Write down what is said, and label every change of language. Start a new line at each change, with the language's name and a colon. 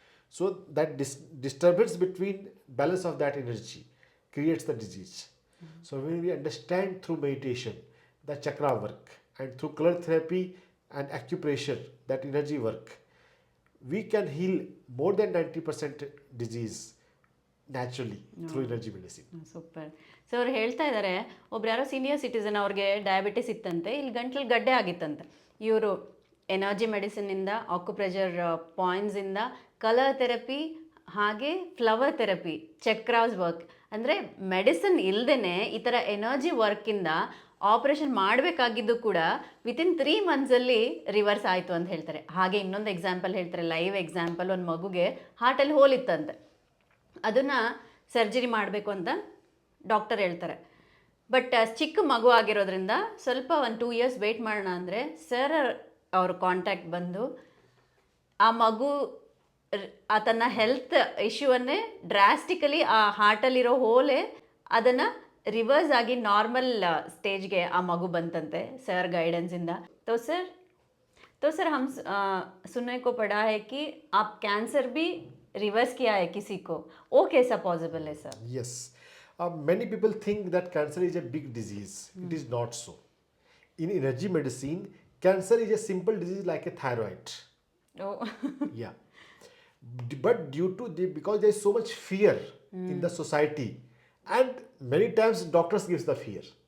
English: So that disturbance between balance of that energy creates the disease. So when we understand through meditation the chakra work and through color therapy and acupressure, that energy work, we can heal more than 90% disease naturally through energy medicine.
Kannada: Super. So ಅವ್ರು ಹೇಳ್ತಾ ಇದ್ದಾರೆ, ಒಬ್ರು ಯಾರೋ senior citizen, ಅವ್ರಿಗೆ diabetes ಇತ್ತಂತೆ, ಇಲ್ಲಿ ಗಂಟ್ಲಲ್ಲಿ ಗಡ್ಡೆ ಆಗಿತ್ತಂತೆ. ಇವರು ಎನರ್ಜಿ ಮೆಡಿಸಿನಿಂದ, ಆಕ್ಯುಪ್ರೆಷರ್ ಪಾಯಿಂಟ್ಸಿಂದ, ಕಲರ್ ಥೆರಪಿ, ಹಾಗೆ ಫ್ಲವರ್ ಥೆರಪಿ, ಚಕ್ರಾಸ್ ವರ್ಕ್, ಅಂದರೆ ಮೆಡಿಸಿನ್ ಇಲ್ಲದೇ ಈ ಥರ ಎನರ್ಜಿ ವರ್ಕಿಂದ ಆಪ್ರೇಷನ್ ಮಾಡಬೇಕಾಗಿದ್ದು ಕೂಡ ವಿತಿನ್ 3 ಮಂತ್ಸಲ್ಲಿ ರಿವರ್ಸ್ ಆಯಿತು ಅಂತ ಹೇಳ್ತಾರೆ. ಹಾಗೆ ಇನ್ನೊಂದು ಎಕ್ಸಾಂಪಲ್ ಹೇಳ್ತಾರೆ, ಲೈವ್ ಎಕ್ಸಾಂಪಲ್. ಒಂದು ಮಗುಗೆ ಹಾರ್ಟಲ್ಲಿ ಹೋಲ್ ಇತ್ತಂತೆ, ಅದನ್ನು ಸರ್ಜರಿ ಮಾಡಬೇಕು ಅಂತ ಡಾಕ್ಟರ್ ಹೇಳ್ತಾರೆ. ಬಟ್ ಚಿಕ್ಕ ಮಗು ಆಗಿರೋದ್ರಿಂದ ಸ್ವಲ್ಪ ಒಂದು 2 ಇಯರ್ಸ್ ವೆಯ್ಟ್ ಮಾಡೋಣ ಅಂದರೆ ಸರ್ ಅವ್ರ ಕಾಂಟ್ಯಾಕ್ಟ್ ಬಂದು ಆ ಮಗು ತನ್ನ ಹೆಲ್ತ್ ಇಶ್ಯೂವನ್ನೇ ಡ್ರಾಸ್ಟಿಕಲಿ ಆ ಹಾರ್ಟಲ್ಲಿರೋ ಹೋಲೇ ಅದನ್ನು ರಿವರ್ಸ್ ಆಗಿ ನಾರ್ಮಲ್ ಸ್ಟೇಜ್ಗೆ ಆ ಮಗು ಬಂತಂತೆ ಸರ್ ಗೈಡೆನ್ಸಿಂದ.
Hindi: तो सर हम सुनने को पड़ा है कि आप कैंसर भी रिवर्स किया है किसी को, वो कैसा पॉसिबल है sir?
English: Yes. Many people think that cancer is a big disease. It is not so. In energy medicine, cancer is a simple disease like a thyroid. Oh. Yeah. But because there is so much fear in the society, and many times doctors gives the fear.